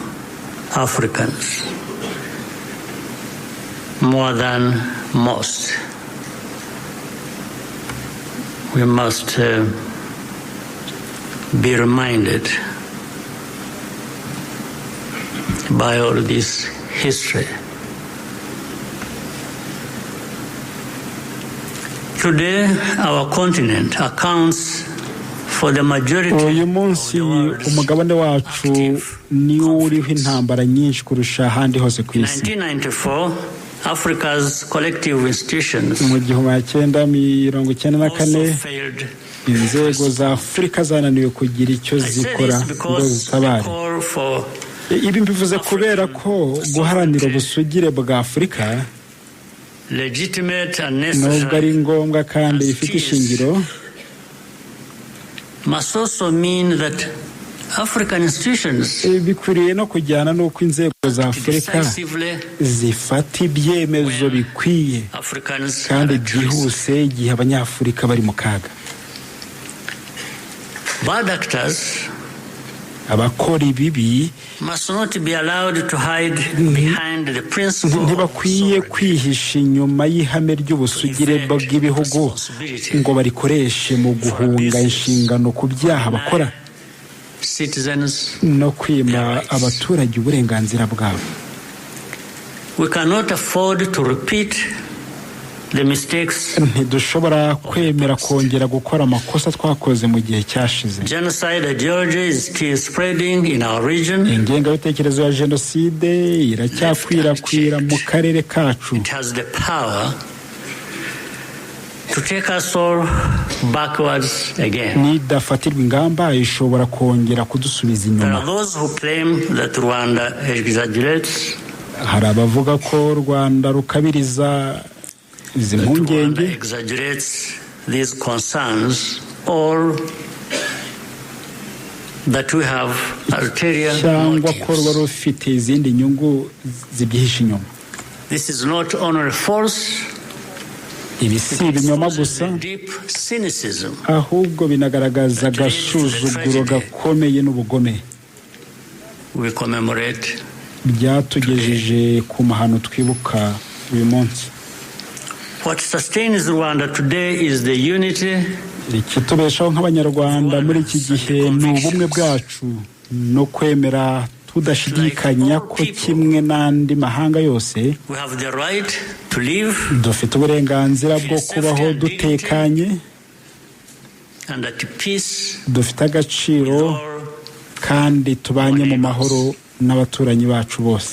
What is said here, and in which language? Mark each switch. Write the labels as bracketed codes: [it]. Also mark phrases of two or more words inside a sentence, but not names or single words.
[en] Africans, more than most, we must be reminded by all this history. Today, our continent accounts for the majority. [rw] Uyu munsi umugabane wacu niwo uriho intambara nyinshi kurusha ahandi hose ku isi. [en] 1994, Africa's collective institutions [rw] mu 1994 inzego za Afurika zananiwe kugira icyo zikora ngo zitabare. Ibi mbivuze kubera ko guharanira ubusugire bwa Afurika nubwo ari ngombwa kandi bifite ishingiro, [en] must also mean that African institutions [rw] bikwiriye no kujyana n'uko inzego za Afurika zifata ibyemezo bikwiye kandi byihuse igihe abanyafurika bari mu kaga. [en] Bad actors [rw] abakora ibibi [en] must not be allowed to hide behind the principle. [rw] Ntibakwiye kwihisha inyuma y'ihame ry'ubusugire bw'ibihugu ngo barikoreshe mu guhunga inshingano ku byaha bakora no kwima abaturage uburenganzira bwabo. [en] We cannot afford to repeat the mistakes. [rw] Ntidushobora kwemera kongera gukora amakosa twakoze mu gihe cyashize. [en] Genocide ideology is still spreading in our region. [rw] Ingengabitekerezo ya jenoside iracyakwirakwira mu karere kacu. [en] It has the power to take us all backwards again. [rw] Nidafatirwa ingamba ishobora kongera kudusubiza inyuma. [en] There are those who claim that Rwanda exaggerates. [rw] Hari abavuga ko Rwanda rukabiriza izi mpungenge, [en] exaggerates these concerns, or that we have ulterior [rw] cyangwa ko ruba rufite izindi nyungu zibyihishe inyuma. [en] This is not only false, [rw] ibi si ibinyoma gusa, ahubwo binagaragaza agasuzuguro gakomeye n'ubugome. [en] We commemorate byatugejeje [rw] ku mahano twibuka uyu munsi. [en] What sustains Rwanda today is the unity. [rw] Ikitubeshaho nk'abanyarwanda muri iki gihe ni ubumwe bwacu no kwemera tudashidikanya ko kimwe n'andi mahanga yose dufite uburenganzira bwo kubaho dutekanye, dufite agaciro kandi tubanye mu mahoro n'abaturanyi bacu bose.